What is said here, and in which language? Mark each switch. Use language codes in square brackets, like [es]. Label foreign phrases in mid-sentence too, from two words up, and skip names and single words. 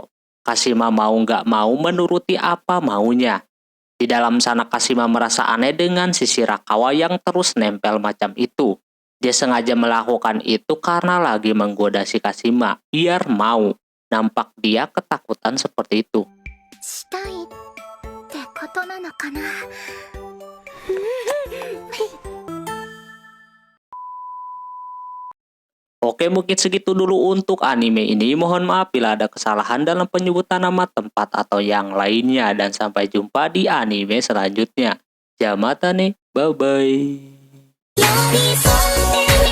[id] Kashima mau nggak mau menuruti apa maunya. Di dalam sana Kashima merasa aneh dengan si Shirakawa yang terus nempel macam itu. Dia sengaja melakukan itu karena lagi menggoda si Kashima biar mau. Nampak dia ketakutan seperti itu. [ja] したいってことなのかな。 [id] Oke, mungkin segitu dulu untuk anime ini. Mohon maaf bila ada kesalahan dalam penyebutan nama tempat atau yang lainnya. Dan sampai jumpa di anime selanjutnya. Jamatane, bye-bye. [ja] 寄り添って